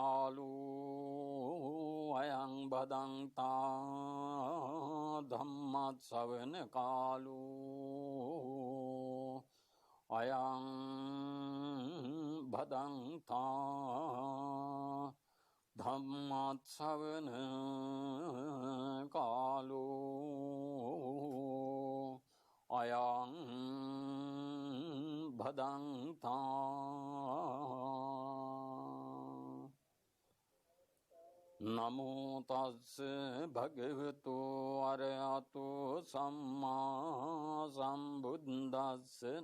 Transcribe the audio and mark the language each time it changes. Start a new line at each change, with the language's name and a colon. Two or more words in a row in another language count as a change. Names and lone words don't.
Pali: කාලෝ අයං බදන්තා ධම්මත් ශ්‍රවණ කාලෝ අයං බදන්තා ධම්මත් ශ්‍රවණ කාලෝ අයං භදන්තා. නමෝ තස්ස භගවතු අරහතෝ සම්මා සම්බුද්දස්ස.